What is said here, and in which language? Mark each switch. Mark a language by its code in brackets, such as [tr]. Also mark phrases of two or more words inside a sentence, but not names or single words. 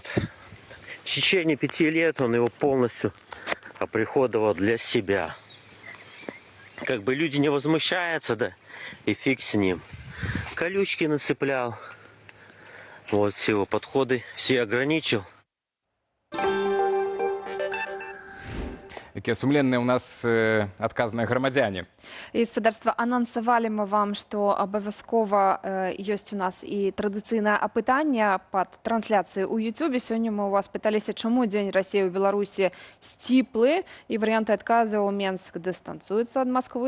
[ru] В течение 5 лет он его полностью оприходовал для себя. Как бы люди не возмущаются, да, и фиг с ним. Колючки нацеплял. Вот все его подходы, все ограничил. [be] Якія сумленныя ў нас адказныя грамадзяне. І спадарства, анансавалі мы вам, што абавязкова ёсць у нас і традыцыйнае апытанне пад трансляцыяй у Ютубе. Сёння мы у вас пыталіся, чаму дзень Расіі ў Беларусі сціплы, і варыянты адказаў: Менск дыстанцуецца ад Масквы.